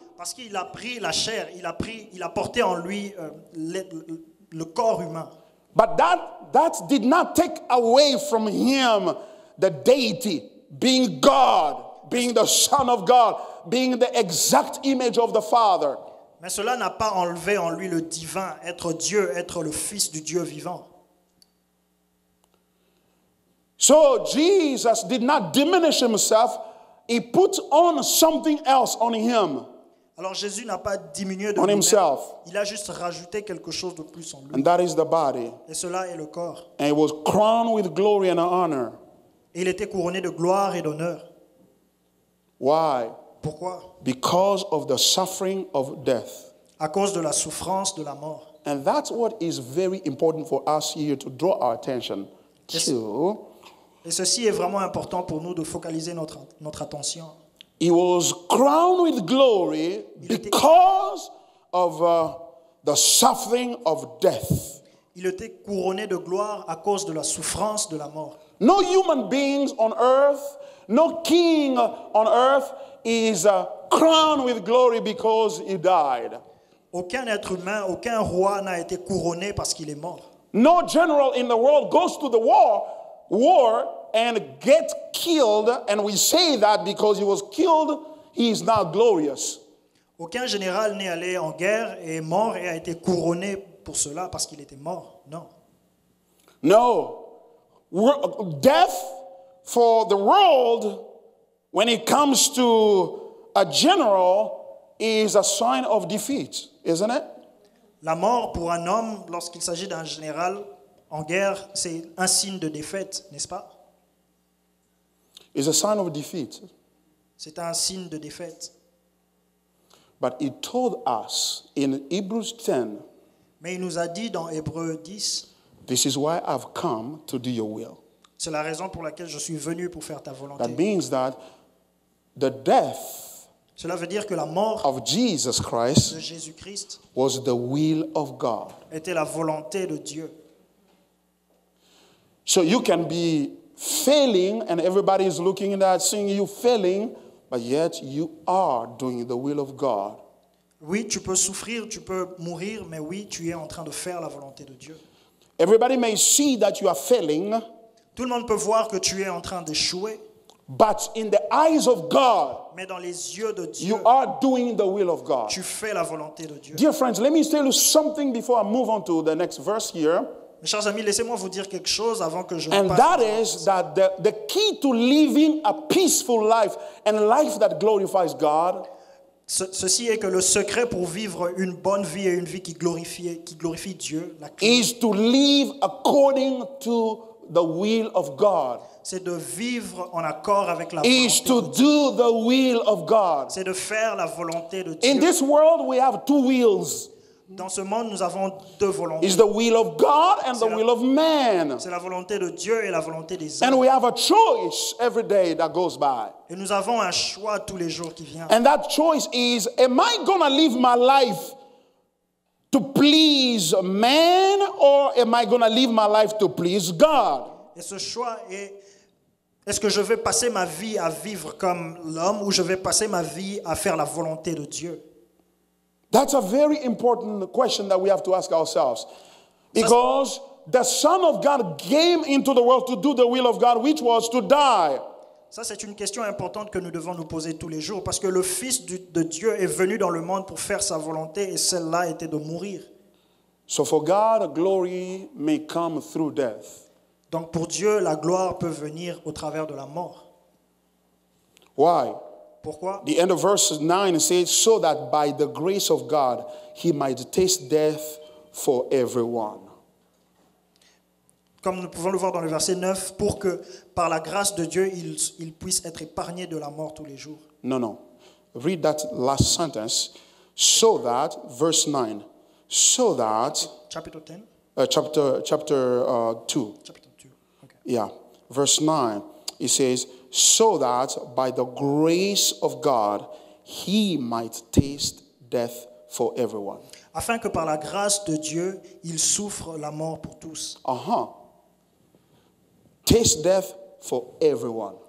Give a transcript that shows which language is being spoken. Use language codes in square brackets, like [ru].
[fr] Parce qu'il a pris la chair, il a porté en lui le corps humain. [en] But that did not take away from him the deity, being God, being the Son of God, being the exact image of the Father. [fr] Mais cela n'a pas enlevé en lui le divin, être Dieu, être le Fils du Dieu vivant. [en] So Jesus did not diminish himself. He put on something else on him. [fr] Alors Jésus n'a pas diminué de [en] On [fr] lui-même. [en] himself. [fr] Il a juste rajouté quelque chose de plus en lui. [en] And that is the body. [fr] Et cela est le corps. [en] And he was crowned with glory and honor. [fr] Et il était couronné de gloire et d'honneur. [en] Why? [fr] Pourquoi? [en] Because of the suffering of death. [fr] À cause de la souffrance de la mort. [en] And that's what is very important for us here to draw our attention to. [fr] Et ceci est vraiment important pour nous de focaliser notre attention. [en] He was crowned with glory because of the suffering of death. [fr] Il était couronné de gloire à cause de la souffrance de la mort. [en] No human beings on earth, no king on earth is crowned with glory because he died. [fr] Aucun être humain, aucun roi n'a été couronné parce qu'il est mort. [en] No general in the world goes to the war and gets killed, and we say that because he was killed, he is now glorious. [fr] Aucun général n'est allé en guerre et est mort et a été couronné pour cela parce qu'il était mort. Non. [en] No. Death for the world, when it comes to a general, is a sign of defeat, isn't it? [fr] La mort pour un homme, lorsqu'il s'agit d'un général en guerre, c'est un signe de défaite, n'est-ce pas? [en] It's a sign of defeat. [fr] C'est un signe de défaite. [en] But he told us in Hebrews 10, [fr] Mais il nous a dit dans Hébreux 10, [en] this is why I've come to do your will. [fr] c'est la raison pour laquelle je suis venu pour faire ta [en] That [fr] volonté. [en] means that the death [fr] Cela veut dire que la mort [en] of Jesus [fr] de [en] Christ [fr] Jésus-Christ [en] was the will of God. [fr] était la volonté de Dieu. [en] So you can be failing and everybody is looking at that, seeing you failing, but yet you are doing the will of God. [fr] Oui, tu peux souffrir, tu peux mourir, mais oui, tu es en train de faire la volonté de Dieu. [en] Everybody may see that you are failing, [fr] Tout le monde peut voir que tu es en train d'échouer, [en] but in the eyes of God, [fr] mais dans les yeux de Dieu, [en] you are doing the will of God. [fr] tu fais la volonté de Dieu. [en] Dear friends, let me tell you something before I move on to the next verse here. [fr] Mes chers amis, laissez-moi vous dire quelque chose avant que je [en] And [fr] passe. [en] that is that the key to living a peaceful life and life that glorifies God [fr] Ceci est que le secret pour vivre une bonne vie et une vie qui glorifie Dieu, la clé, [en] is to live according to the will of God. [fr] c'est de vivre en accord avec la [en] Is [fr] volonté [en] to [fr] de Dieu. [en] do the will of God. [fr] C'est de faire la volonté de [en] In [fr] Dieu. [en] this world, we have two wills. [fr] Dans ce monde, nous avons deux volontés. [en] It's the will of God and the will of man. [fr] C'est la volonté de Dieu et la volonté des [en] And [fr] hommes. [en] we have a choice every day that goes by. [fr] Et nous avons un choix tous les jours qui vient. [en] And that choice is, am I going to live my life to please man, or am I going to live my life to please God? [fr] Et ce choix est, est-ce que je vais passer ma vie à vivre comme l'homme ou je vais passer ma vie à faire la volonté de Dieu? [en] That's a very important question that we have to ask ourselves. Because the Son of God came into the world to do the will of God, which was to die. [fr] Ça, c'est une question importante que nous devons nous poser tous les jours parce que le Fils de Dieu est venu dans le monde pour faire sa volonté et celle-là était de mourir. [en] So for God, glory may come through death. [fr] Donc pour Dieu, la gloire peut venir au travers de la mort. [en] Why? [fr] Pourquoi? [en] The end of verse 9 says, so that by the grace of God, he might taste death for everyone. [fr] Comme nous pouvons le voir dans le verset 9, pour que par la grâce de Dieu, il puisse être épargné de la mort tous les jours. [en] No. Read that last sentence. So that, verse 9, so that, [fr] Chapitre 10? [en] chapter 2. [fr] Chapitre 2. Okay. [en] Yeah, verse 9, it says, so that by the grace of God, he might taste death for everyone. [fr] Afin que par la grâce de Dieu, il souffre la mort pour tous. [en] Taste death for everyone.